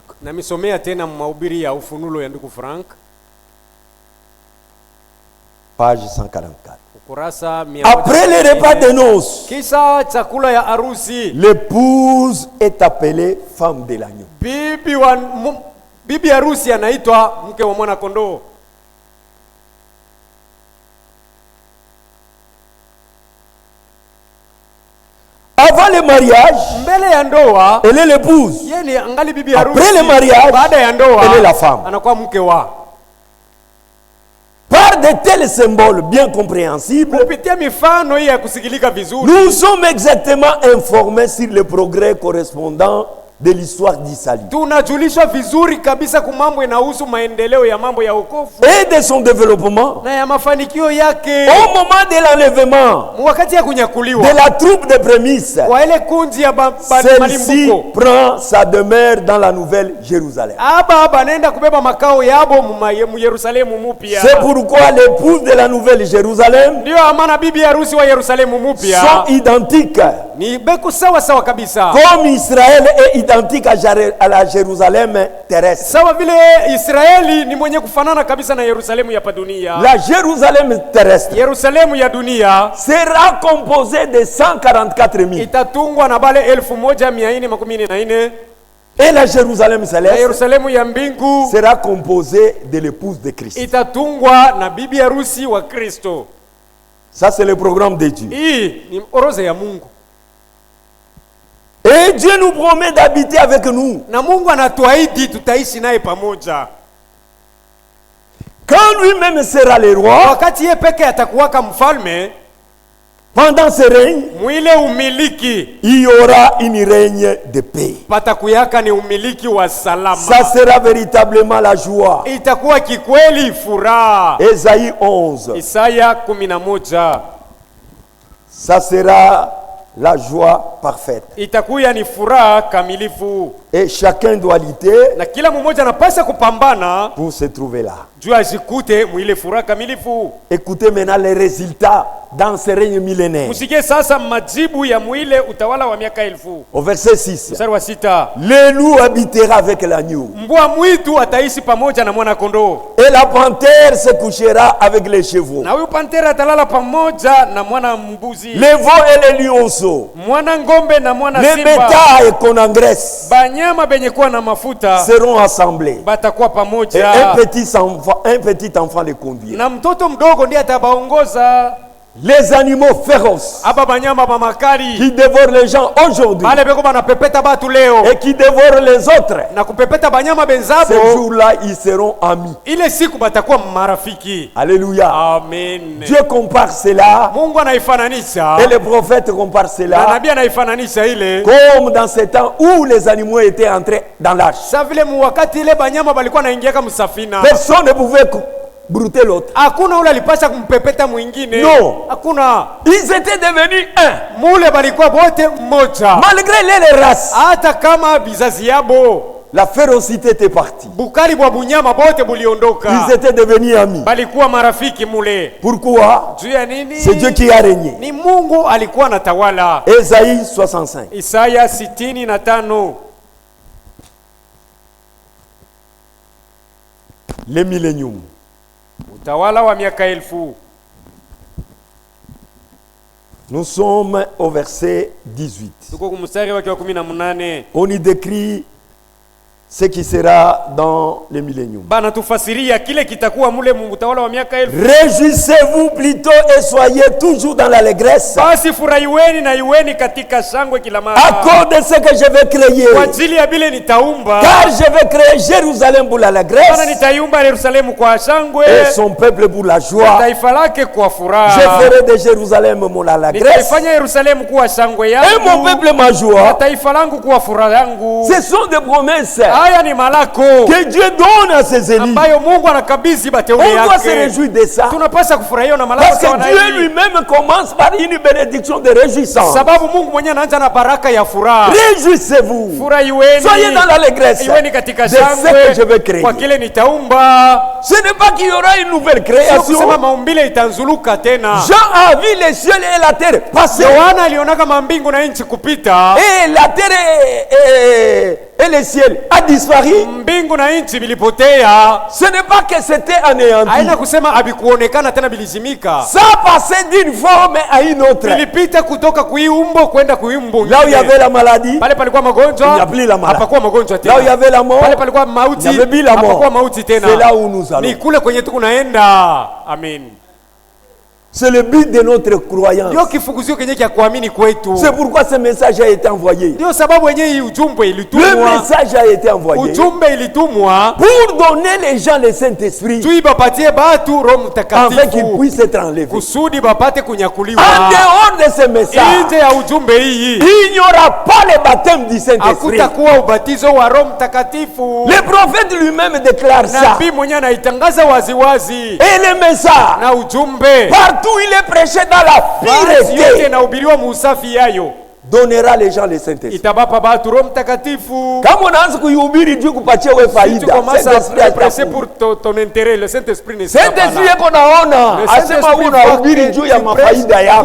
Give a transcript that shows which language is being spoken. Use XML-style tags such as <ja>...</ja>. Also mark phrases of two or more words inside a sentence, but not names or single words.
<sw>Na misomea tena mahubiri ya ufunulo ya ndugu Frank, page 144. ukurasa</sw> <fr>Après le repas de noces,</fr> <sw>Kisa chakula ya harusi,</sw> <fr>l'épouse est appelée femme de l'agneau.</fr> <sw>bibi harusi anaitwa mke wa mwana kondoo.</sw> <fr>Avant le mariage,</fr> <sw>Mbele ya ndoa</sw> <fr>elle est l'épouse.</fr> <sw>yeye ni angali bibi harusi.</sw> <fr>Après le mariage,</fr> <sw>baada ya ndoa</sw> <fr>elle est la femme.</fr> <sw>anakuwa mke wa.</sw> <fr>Par de tels symboles bien compréhensibles,</fr> <sw>Kupitia mifano hii ya kusikilika vizuri,</sw> <fr>nous sommes exactement informés sur le progrès correspondant de l'histoire du salut</fr> <sw>tunajulishwa vizuri kabisa kumambo inahusu maendeleo ya mambo ya wokovu</sw> <fr>et de son développement</fr> <sw>na ya mafanikio yake</sw> <fr>au moment de l'enlèvement</fr> <sw>wakati ya kunyakuliwa</sw> <fr>de la troupe de prémices.</fr> <sw>kwa ile kundi ya</sw> <fr>Celle-ci</fr> <sw>malimbuko.</sw> <fr>prend sa demeure dans la nouvelle Jérusalem.</fr> <sw>Aba banaenda kubeba makao yabo mu Yerusalemu mupya.</sw> <fr>C'est pourquoi l'épouse de la nouvelle Jérusalem</fr> <sw>Ndio amana bibi harusi wa Yerusalemu mupya</sw> <fr>sont identiques.</fr> <sw>ni beku sawa sawa kabisa.</sw> <fr>Comme Israël est identique à la Jérusalem terrestre.</fr> <sw>Sawa vile Israeli ni mwenye kufanana kabisa na Yerusalemu ya dunia.</sw> <fr>La Jérusalem terrestre</fr> <sw>Yerusalemu ya dunia</sw> <fr>sera composée de 144 000.</fr> <sw>itatungwa na bale 1414.</sw> <fr>Et la Jérusalem céleste</fr> <sw>Yerusalemu ya mbingu</sw> <fr>sera composée de l'épouse de Christ.</fr> <sw>itatungwa na bibi harusi wa Kristo.</sw> <fr>Ça c'est le programme de Dieu.</fr> <sw>Hii ni orodha ya Mungu.</sw> <fr>Et Dieu nous promet d'habiter avec nous.</fr> <sw>Na Mungu anatuahidi tutaishi naye pamoja.</sw> <fr>Quand lui-même sera le roi,</fr> <sw>Wakati yeye peke atakuwaka mfalme,</sw> <fr>pendant ce règne,</fr> <sw>mwile umiliki</sw> <fr>il y aura une règne de paix.</fr> <sw>patakuyaka ni umiliki wa salama.</sw> <fr>Ça sera véritablement la joie.</fr> <sw>Itakuwa kikweli furaha.</sw> <fr>Ésaïe 11.</fr> <sw>Isaya 11.</sw> <fr>Ça sera la joie parfaite.</fr> <sw>Itakuwa ni furaha kamilifu.</sw> <fr>Et chacun doit lutter</fr> <sw>Na kila mmoja anapaswa kupambana</sw> <fr>pour se trouver là.</fr> <sw>juu ajikute mwile furaha kamilifu.</sw> <fr>Écoutez maintenant les résultats dans ce règne millénaire.</fr> <sw>Musikie sasa majibu ya mwile utawala wa miaka 1000.</sw> <fr>Au verset 6.</fr> <sw>Mstari wa 6.</sw> <fr>Le loup habitera avec l'agneau.</fr> <sw>Mbwa mwitu ataishi pamoja na mwana kondoo.</sw> <fr>Et la panthère se couchera avec les chevaux.</fr> <sw>Na huyu pantera atalala pamoja na mwana mbuzi.</sw> <fr>Les veaux et les lionceaux.</fr> <sw>Mwana ngombe na mwana</sw> <fr>Les</fr> <sw>simba.</sw> <fr>bétails qu'on engraisse</fr> <sw>Banyama benye kuwa na mafuta</sw> <fr>seront assemblés.</fr> <sw>batakuwa</sw> <fr>Et</fr> <sw>pamoja.</sw> <fr>un petit enfant les conduira.</fr> <sw>Na mtoto mdogo ndiye atabaongoza.</sw> <fr>Les animaux féroces</fr> <sw>Aba banyama ba makali</sw> <fr>qui dévorent les gens aujourd'hui</fr> <sw>bale beko banapepeta batu leo</sw> <fr>et qui dévorent les autres,</fr> <sw>na kupepeta banyama benzabo,</sw> <fr>ces jours-là, ils seront amis.</fr> <sw>ile siku batakuwa marafiki.</sw> <fr>Alléluia.</fr> <sw>Amen.</sw> <fr>Dieu compare cela</fr> <sw>Mungu anaifananisha</sw> <fr>et les prophètes comparent</fr> <sw>na</sw> <fr>cela</fr> <sw>nabii anaifananisha ile</sw> <fr>comme dans ces temps où les animaux étaient entrés dans l'arche.</fr> <sw>sa vile mu wakati ile banyama balikuwa naingiaka msafina,</sw> <fr>Personne ne pouvait brouter l'autre.</fr> <sw>hakuna ule alipasha kumpepeta mwingine.</sw> <fr>No.</fr> <sw>Hakuna.</sw> <fr>Ils étaient devenus un.</fr> <sw>Mule balikuwa bote mmoja.</sw> <fr>Malgré les races,</fr> <sw>Hata kama bizazi yabo</sw> <fr>la férocité était partie.</fr> <sw>bukali bwa bunyama bote buliondoka.</sw> <fr>Ils étaient devenus amis.</fr> <sw>Balikuwa marafiki mule.</sw> <fr>Pourquoi?</fr> <sw>Juu ya nini?</sw> <fr>C'est Dieu qui a régné.</fr> <sw>Ni Mungu alikuwa anatawala.</sw> <fr>Ésaïe 65.</fr> <sw>Isaya 65.</sw> <fr>Le millénium.</fr> <sw>Utawala wa miaka 1000.</sw> <fr>Nous sommes au verset 18.</fr> <sw>Tuko kumstari wake wa 18.</sw> <fr>On y décrit ce qui sera dans le millénium.</fr> <sw>Bana tufasiria kile kitakuwa mule utawala wa miaka 1000.</sw> <fr>Réjouissez-vous plutôt et soyez toujours dans l'allégresse</fr> <sw>Basi furahiweni na iweni katika shangwe kila</sw> <fr>à</fr> <sw>mara.</sw> <fr>cause de ce que je vais créer.</fr> <sw>Kwa ajili ya bile nitaumba.</sw> <fr>Car je vais créer Jérusalem pour</fr> <sw>Bana</sw> <fr>l'allégresse</fr> <sw>nitaiumba Yerusalemu kwa shangwe.</sw> <fr>et son peuple pour la joie.</fr> <sw>Taifa lake kwa</sw> <fr>Je</fr> <sw>furaha.</sw> <fr>ferai de Jérusalem mon allégresse</fr> <sw>Nitaifanya Yerusalemu kuwa shangwe</sw> <fr>et mon</fr> <sw>yangu.</sw> <fr>peuple ma</fr> <sw>Na</sw> <fr>joie.</fr> <sw>taifa langu kuwa furaha yangu.</sw> <fr>Ce sont des promesses</fr> <sw>Haya ni malako</sw> <fr>que Dieu donne à ses élus.</fr> <sw>ambayo Mungu anakabidhi bateule</sw> <fr>On doit se</fr> <sw>yake.</sw> <fr>réjouir de ça.</fr> <sw>Tunapaswa kufurahia na malako</sw> <fr>Parce que</fr> <sw>sawa na</sw> <fr>Dieu</fr> <sw>hii.</sw> <fr>lui-même commence par une bénédiction de réjouissance.</fr> <sw>Sababu Mungu mwenyewe anaanza na baraka ya furaha.</sw> <fr>Réjouissez-vous.</fr> <sw>Furahiweni.</sw> <fr>Soyez dans l'allégresse</fr> <sw>Iweni katika</sw> <fr>de ce que je vais</fr> <sw>shangwe</sw> <fr>créer.</fr> <sw>kwa kile nitaumba.</sw> <fr>Ce n'est pas qu'il y aura une nouvelle</fr> <sw>Sio</sw> <fr>création.</fr> <sw>kusema maumbile itanzuluka tena.</sw> <fr>Jean a vu les cieux et la terre passer.</fr> <sw>Yohana alionaka mambingu na nchi kupita.</sw> <fr>Et la terre et le ciel a disparu.</fr> <sw>Mbingu na nchi vilipotea.</sw> <fr>Ce n'est pas que c'était anéanti.</fr> <sw>Haina kusema havikuonekana tena, vilizimika.</sw> <fr>Ça a passé d'une forme à une autre.</fr> <sw>Vilipita kutoka kuiumbo kwenda kuiumbo</sw> <fr>Là où il y avait la maladie,</fr> <sw>pale palikuwa magonjwa,</sw> <fr>il n'y a plus la maladie.</fr> <sw>hapakuwa magonjwa tena.</sw> <fr>Là où il y avait la mort,</fr> <sw>Pale palikuwa mauti,</sw> <fr>il n'y avait plus la mort.</fr> <sw>hapakuwa mauti tena.</sw> <fr>C'est là où nous allons.</fr> <sw>Ni kule kwenye tukunaenda. Amen.</sw> <fr>C'est le but de notre croyance.</fr> <sw>Ndio kifukuzio kenye kia kuamini kwetu.</sw> <fr>C'est pourquoi ce message a été envoyé.</fr> <sw>Ndio sababu yenye hii ujumbe</sw> <fr>Le</fr> <sw>ilitumwa.</sw> <fr>message a été envoyé</fr> <sw>Ujumbe ilitumwa</sw> <fr>pour donner les gens le Saint-Esprit</fr> <sw>tui bapatie batu Roho</sw> <fr>afin qu'ils</fr> <sw>Mtakatifu</sw> <fr>puissent être enlevés.</fr> <sw>kusudi bapate kunyakuliwa.</sw> <fr>En dehors de ce message,</fr> <sw>Nje ya ujumbe hii</sw> <fr>il n'y aura pas le baptême du Saint-Esprit.</fr> <sw>hakutakuwa ubatizo wa Roho Mtakatifu.</sw> <fr>Le prophète lui-même déclare ça.</fr> <sw>Nabii mwenyewe anaitangaza waziwazi.</sw> <fr>Et le message,</fr> <sw>Na ujumbe</sw> <fr>partout il est prêché dans la</fr> <sw>basi yote</sw> <fr>pureté,</fr> <sw>inahubiriwa muusafi yayo,</sw> <fr>donnera les gens le Saint-Esprit.</fr> <sw>itabapa batu Roho Mtakatifu. Kama unaanza kuihubiri juu kupatia wewe</sw> <fr>Tu</fr> <sw>faida,</sw> <fr>commences à Saint-Esprit presser</fr> <sw>atakuja.</sw> <fr>pour ton intérêt, le Saint-Esprit ne sera pas Saint-Esprit là.</fr> <sw>yako naona</sw> <fr>Le</fr> <sw>asema</sw> <fr>Saint-Esprit</fr> <sw>unahubiri</sw> <fr>va</fr> <sw>juu ya</sw> <fr>te</fr> <sw>mafaida</sw> <fr>prêcher</fr>